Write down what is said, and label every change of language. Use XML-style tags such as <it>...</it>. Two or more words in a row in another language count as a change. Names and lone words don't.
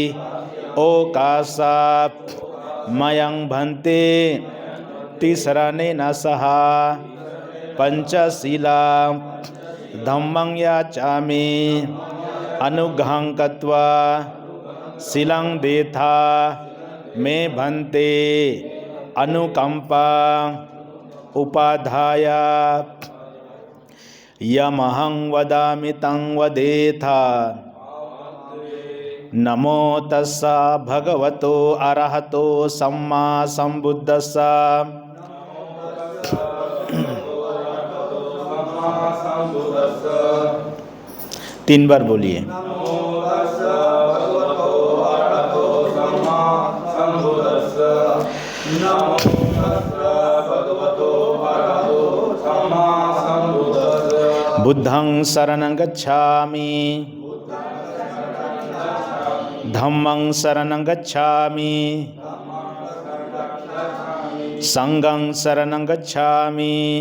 <pi>ओकाशात् मयंग भन्ते तिसरनेन सह पंचशीलं धम्मं याचामि अनुग्रहं कृत्वा शीलं देथा मे भन्ते अनुकंपा उपाधाय यमहं वदामि तं वदेथा। नमो तस्सा भगवतो अरहतो सम्मा संबुद्धस्सा।</pi> <hi>तीन बार बोलिए।</hi> <pi>बुद्धं शरणं गच्छामि धम्मं शरणं गच्छामि संघं शरणं गच्छामि</pi>